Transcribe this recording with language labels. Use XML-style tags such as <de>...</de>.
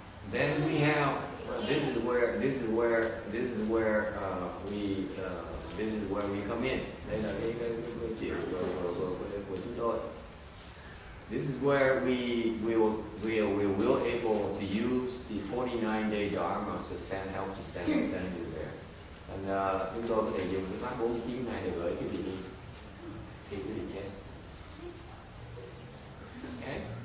<en>Then we have this is where we come in.</en> <vi>Đây là cái chuyện của chúng tôi.</vi> <en>This is where we will able to use the 49-day Dharma to help to send you there.</en> <vi>And chúng tôi có thể dùng cái pháp 49 ngày để gửi quý vị đi khi quý vị chết.</vi> <en>Okay.</en>